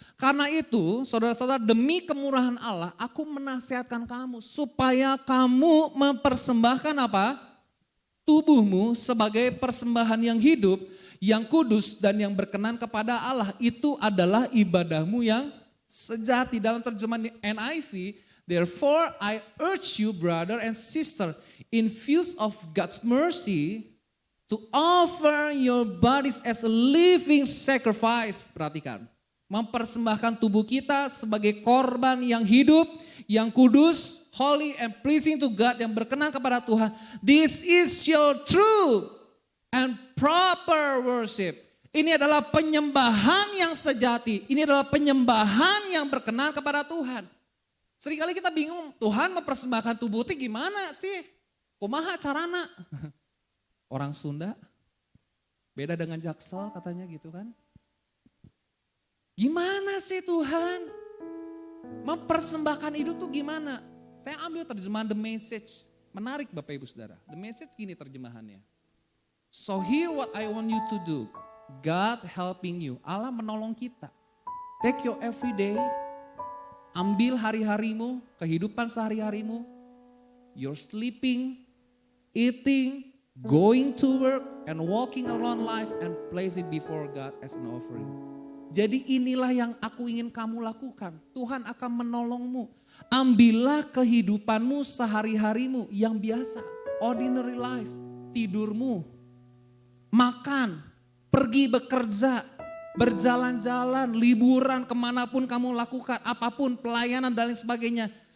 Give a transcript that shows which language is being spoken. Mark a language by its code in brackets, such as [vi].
[id] Karena itu saudara-saudara demi kemurahan Allah aku menasihatkan kamu supaya kamu mempersembahkan apa? Tubuhmu sebagai persembahan yang hidup, yang kudus dan yang berkenan kepada Allah. Itu adalah ibadahmu yang sejati. Dalam terjemahan [en] NIV, therefore I urge you brother and sister in views of God's mercy to offer your bodies as a living sacrifice. [id] Perhatikan, mempersembahkan tubuh kita sebagai korban yang hidup, yang kudus, [en] holy and pleasing to God, [id] yang berkenan kepada Tuhan. [en] This is your true and proper worship. [id] Ini adalah penyembahan yang sejati. Ini adalah penyembahan yang berkenan kepada Tuhan. Seringkali kita bingung, Tuhan mempersembahkan tubuh itu gimana sih? [su] Kumaha carana? [id] Orang Sunda, beda dengan Jaksel katanya gitu kan. Gimana sih Tuhan mempersembahkan hidup tuh gimana? Saya ambil terjemahan The Message, menarik Bapak Ibu Saudara. The Message gini terjemahannya. [en] So here what I want you to do, God helping you, [id] Allah menolong kita. [en] Take your everyday, [id] ambil hari-harimu, kehidupan sehari-harimu, [en] you're sleeping, eating, going to work and walking around life and place it before God as an offering. [id] Jadi inilah yang aku ingin kamu lakukan. Tuhan akan menolongmu. Ambillah kehidupanmu sehari-harimu yang biasa. [en] ordinary life, [id] tidurmu, makan, pergi bekerja, berjalan-jalan, liburan, kemanapun kamu lakukan, apapun, pelayanan dan lain sebagainya.